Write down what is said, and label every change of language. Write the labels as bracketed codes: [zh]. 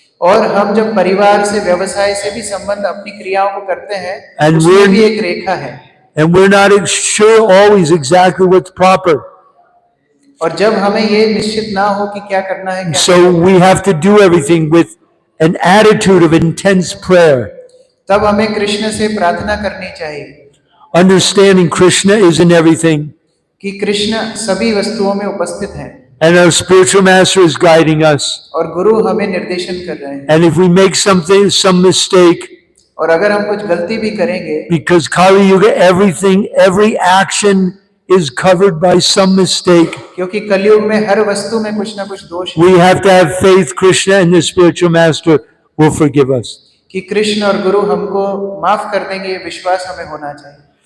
[hi] और हम जब परिवार से व्यवसाय से भी संबंध अपनी क्रियाओं को करते हैं, [en] And [hi] उसमें [en] we're- [hi] भी एक रेखा है [en] And we're not sure always exactly what's proper. [hi] और जब हमें ये निश्चित ना हो कि क्या करना है क्या [en] So we have to do everything with an attitude of intense prayer. [hi] तब हमें कृष्ण से प्रार्थना करनी चाहिए [en] Understanding Krishna is in everything. [hi] कि कृष्ण सभी वस्तुओं में उपस्थित हैं [en] And our spiritual master is guiding us. [hi] और गुरु हमें निर्देशन कर रहे हैं, [en] And if we make some mistake, [hi] और अगर हम कुछ गलती भी करेंगे, [en] because Kali Yuga, every action is covered by some mistake, [hi] क्योंकि कलयुग में हर वस्तु में कुछ ना कुछ दोष है, [en] we have to have faith Krishna and the spiritual master will forgive us. [hi] कि कृष्ण और गुरु हमको माफ कर देंगे, ये विश्वास हमें होना चाहिए।